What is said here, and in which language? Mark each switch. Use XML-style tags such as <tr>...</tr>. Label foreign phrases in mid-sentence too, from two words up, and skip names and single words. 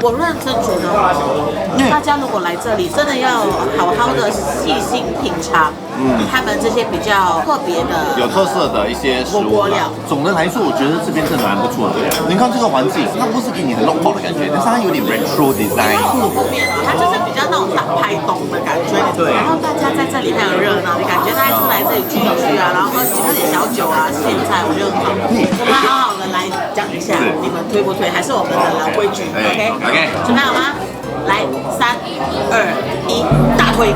<zh>我認真覺得，大家如果來這裡，真的要好好的細心品嘗，他們這些比較特別的、有特色的一些食物料。總的來說，我覺得這邊真的蠻不錯的。你看這個環境，它不是給你很 local 的感覺，但是它有點</zh> <en>retro design。</en> <zh>後面它就是比較那種大排檔的感覺。對。然後大家在這裡很熱鬧，你感覺大家出来這裡聚一聚啊，然後喝點小酒啊、鹹菜，我覺得很好。我們好好的來講一下，你們推不推？還是我們的老規矩 ？OK， 準備好嗎？來，3、2、1，大推！</zh>